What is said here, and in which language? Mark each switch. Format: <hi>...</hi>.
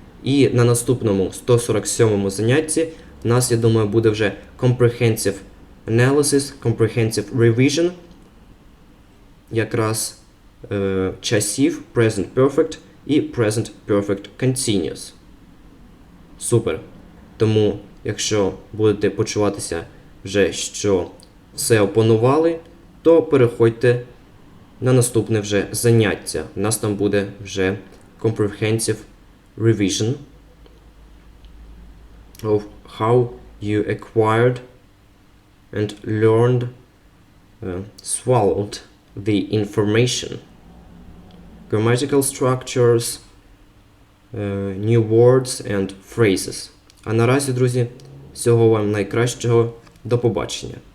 <uk>І на наступному 147-му занятті у нас, я думаю, буде вже Comprehensive Analysis, Comprehensive Revision, якраз часів Present Perfect і Present Perfect Continuous. Супер! Тому, якщо будете почуватися вже, що все опанували, то переходьте на наступне вже заняття. У нас там буде вже</uk> <en>Comprehensive Revision of how you acquired and learned, swallowed the information. Grammatical structures, new words and phrases.</en> <uk>А наразі, друзі, всього вам найкращого. До побачення.</uk>